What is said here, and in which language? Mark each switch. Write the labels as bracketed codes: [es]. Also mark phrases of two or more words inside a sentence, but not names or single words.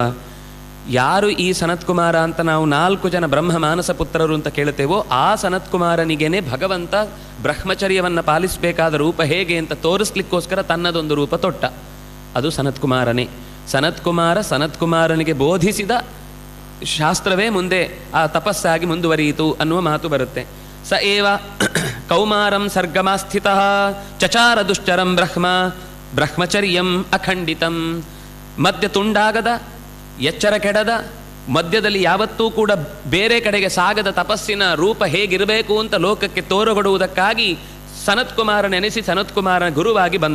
[kn] ಯಾರು ಈ ಸನತ್ಕುಮಾರ ಅಂತ ನಾವು 4 ಜನ ಬ್ರಹ್ಮ ಮಾನಸ ಪುತ್ರರು ಅಂತ ಕೇಳ್ತೇವೋ ಆ ಸನತ್ಕುಮಾರನಿಗೇನೆ ಭಗವಂತ ಬ್ರಹ್ಮಚರ್ಯವನ್ನು ಪಾಲಿಸಬೇಕಾದ ರೂಪ ಹೇಗೆ ಅಂತ ತೋರಿಸ್ಲಿಕ್ಕೋಸ್ಕರ ತನ್ನದೊಂದು ರೂಪ ತೊಟ್ಟ. ಅದು ಸನತ್ಕುಮಾರನೇ. ಸನತ್ಕುಮಾರನಿಗೆ ಬೋಧಿಸಿದ ಶಾಸ್ತ್ರವೇ ಮುಂದೆ ಆ ತಪಸ್ಸಾಗಿ ಮುಂದುವರಿಯಿತು ಅನ್ನುವ ಮಾತು ಬರುತ್ತೆ. [sa] ಸ ಏವ ಕೌಮಾರಂ ಸರ್ಗಮಾಸ್ಥಿತಃ ಚಚಾರ ದುಶ್ಚರಂ ಬ್ರಹ್ಮಚರ್ಯಂ ಅಖಂಡಿತಂ. [kn] ಮಧ್ಯ ತುಂಡಾಗದ, ಎಚ್ಚರ ಕೆಡದ, ಮಧ್ಯದಲ್ಲಿ ಯಾವತ್ತೂ ಕೂಡ ಬೇರೆ ಕಡೆಗೆ ಸಾಗದ ತಪಸ್ಸಿನ ರೂಪ ಹೇಗಿರಬೇಕು ಅಂತ ಲೋಕಕ್ಕೆ ತೋರುಗೊಡುವುದಕ್ಕಾಗಿ ಸನತ್ಕುಮಾರನೆನಿಸಿ ಸನತ್ಕುಮಾರನ ಗುರುವಾಗಿ ಬಂದ.